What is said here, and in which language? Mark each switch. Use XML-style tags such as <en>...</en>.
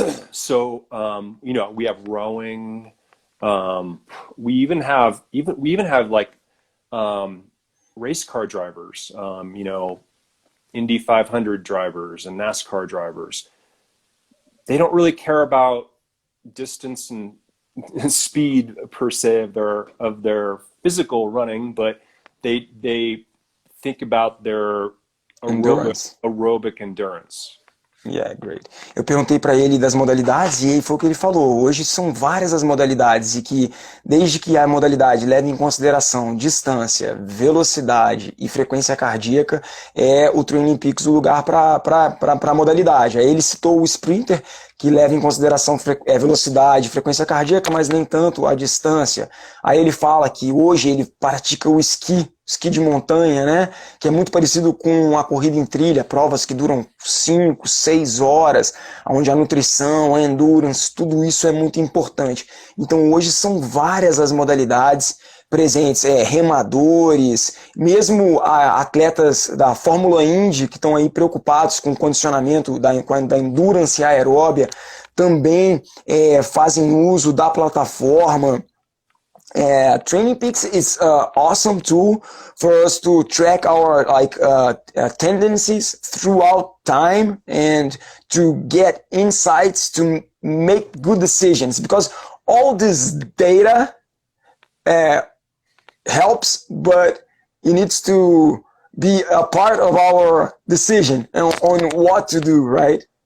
<en>So, we have rowing. We even have like race car drivers, Indy 500 drivers and NASCAR drivers. They don't really care about distance and speed per se of their physical running, but they think about their aerobic endurance. Yeah, great.</en> <pt>Eu perguntei para ele das modalidades e aí foi o que ele falou. Hoje são várias as modalidades e que desde que a modalidade leve em consideração distância, velocidade e frequência cardíaca, o Trainingpeaks o lugar para a modalidade. Aí ele citou o sprinter, que leva em consideração velocidade, frequência cardíaca, mas nem tanto a distância. Aí ele fala que hoje ele pratica o esqui de montanha, né? Que é muito parecido com a corrida em trilha, provas que duram 5, 6 horas, onde a nutrição, a endurance, tudo isso é muito importante. Então hoje são várias as modalidades presentes, remadores, mesmo atletas da Fórmula Indy que estão aí preocupados com o condicionamento da endurance aeróbia, também fazem uso da plataforma.</pt> <en>Trainingpeaks is an awesome tool for us to track our tendencies throughout time and to get insights to make good decisions, because all this data helps, but it needs to be a part of our decision on what to do, right?</en>